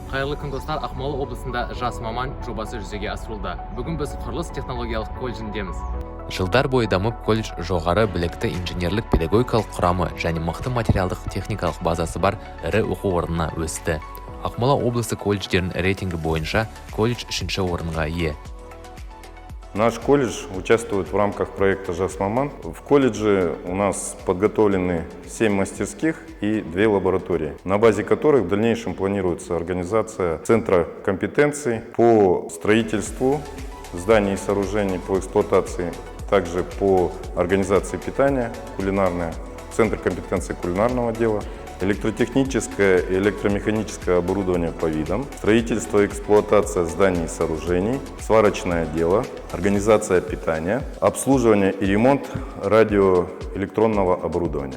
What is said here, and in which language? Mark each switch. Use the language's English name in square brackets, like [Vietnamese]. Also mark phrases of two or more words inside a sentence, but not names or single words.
[Kazakh] Қайырлы күн достар, Ақмола облысында жас маман жобасы жүзеге асырылды. Бүгін біз құрылыс технологиялық колледжіндеміз. Жылдар бойы дамып, колледж жоғары білікті инженерлік педагогикалық құрамы және мықты материалдық техникалық базасы бар ірі оқу орнына өсті. Ақмола облысы колледждерінің рейтингі бойынша колледж 3-ші орынға ие. [Russian] Наш колледж участвует в рамках проекта «Жас Маман». В колледже у нас подготовлены 7 мастерских и 2 лаборатории, на базе которых в дальнейшем планируется организация центра компетенций по строительству зданий и сооружений, по эксплуатации, также по организации питания, кулинарное, центр компетенций кулинарного дела, электротехническое и электромеханическое оборудование по видам, строительство и эксплуатация зданий и сооружений, сварочное дело, организация питания, обслуживание и ремонт радиоэлектронного оборудования.